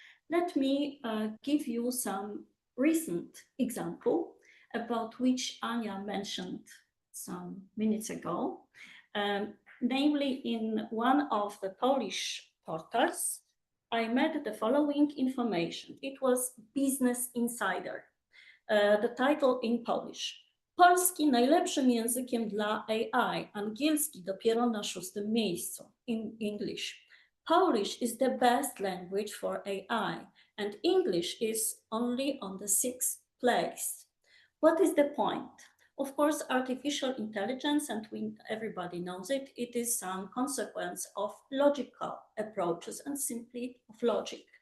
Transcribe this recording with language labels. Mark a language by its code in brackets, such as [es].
[en] Let me give you some recent example about which Anya mentioned some minutes ago. Namely, in one of the Polish portals, I met the following information. It was Business Insider. The title in Polish. [pl] Polski najlepszym językiem dla AI, angielski dopiero na 6. miejscu. [en] In English. Polish is the best language for AI, and English is only on the 6th place. What is the point? Of course, artificial intelligence, and everybody knows it, it is some consequence of logical approaches and simply of logic.